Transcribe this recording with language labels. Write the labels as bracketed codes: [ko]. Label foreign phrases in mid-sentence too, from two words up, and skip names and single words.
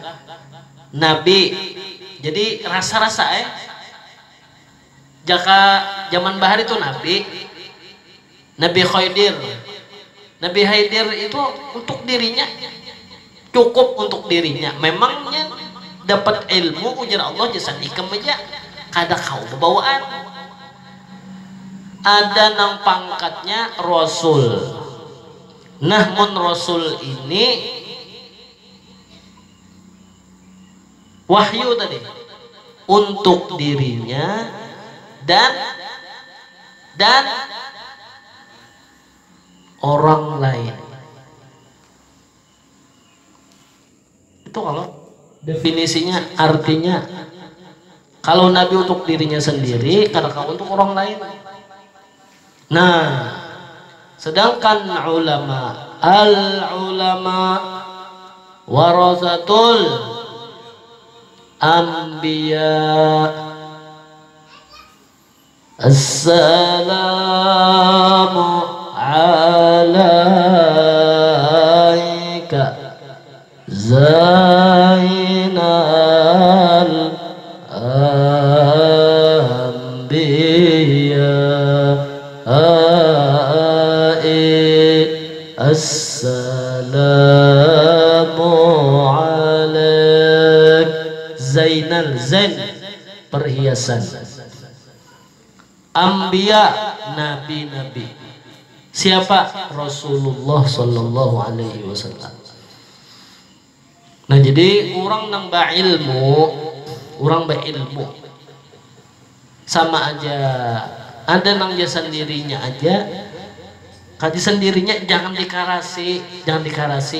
[bjn] Nabi, jadi rasa-rasa jaka zaman bahari itu Nabi Khidir itu untuk dirinya, cukup untuk dirinya. Memangnya dapat ilmu ujar Allah jasan ikam aja, kada kau bawaan. Ada nang pangkatnya Rasul. Nah, Rasul ini wahyu tadi untuk dirinya dan orang lain. [id] Itu kalau definisinya, artinya kalau Nabi untuk dirinya sendiri, karena kamu untuk orang lain. Nah, sedangkan ulama, [ar] العلماء ورثة الأنبياء, السلام عليك زين الأنبياء، السلام عليك. [id] Zainal, zain perhiasan, Ambiya nabi-nabi. [ar] Siapa? رسول الله صلى الله عليه وسلم. [id] Nah jadi orang nambah ilmu, orang berilmu sama aja. [bjn] Ada nang dia sendirinya aja, kaji sendirinya jangan dikarasi, jangan dikarasi.